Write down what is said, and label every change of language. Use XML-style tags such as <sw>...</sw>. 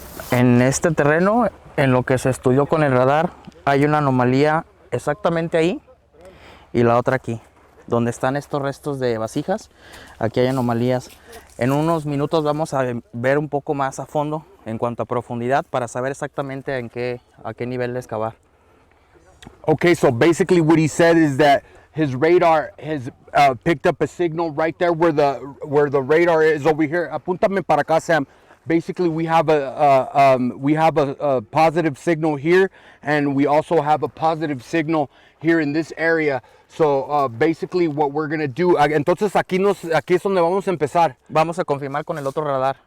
<es>En este terreno, en lo que se estudió con el radar, hay una anomalía exactamente ahí y la otra aquí. Donde están estos restos de vasijas, aquí hay anomalías. En unos minutos vamos a ver un poco más a fondo en cuanto a profundidad para saber exactamente a qué nivel de excavar.</es> <en>Okay, so basically what he said is that his radar has picked up a signal right there where the radar is over here.</en> <es>Apúntame para acá, Sam.</es> <en>Basically, we have a positive signal here, and we also have a positive signal here in this area. So basically, what we're gonna do.</en> <es>Entonces aquí es donde vamos a empezar. Vamos a confirmar con el otro radar.</es>